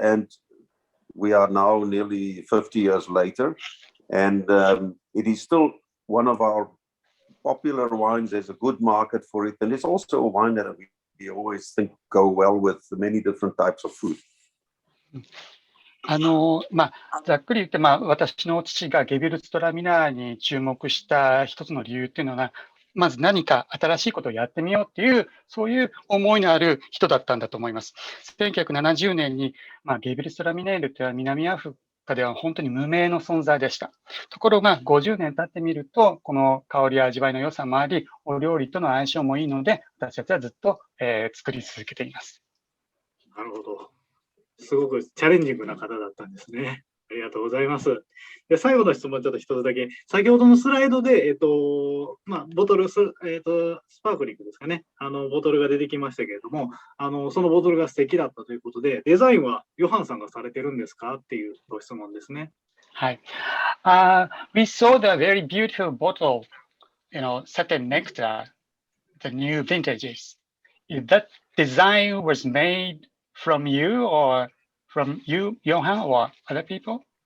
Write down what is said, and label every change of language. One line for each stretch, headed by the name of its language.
English: And we are now nearly 50 years later. And it is still one of our popular wines. There's a good market for it. And it's also a wine that we always think go well with many different types of food.
Japanese: ざっくり言って、私の父がゲビルツトラミナーに注目した一つの理由っていうのは、まず何か新しいことをやってみようっていう、そういう思いのある人だったんだと思います。 1970年に、ゲビルツトラミネールというのは南アフリカでは本当に無名の存在でした。ところが50年経ってみると、この香りや味わいの良さもあり、お料理との相性もいいので、私たちはずっと、作り続けています。なるほど。すごくチャレンジングな方だったんですね。ありがとうございます。で、最後の質問、ちょっと一つだけ。先ほどのスライドで、ボトルスパークリングですかね。ボトルが出てきましたけれども、そのボトルが素敵だったということで、デザインはヨハンさんがされてるんですかっていうご質問ですね。はい。
English: We saw the very beautiful bottle, set in nectar, the new vintages. If that design was made from you or from you, Johan, or other people?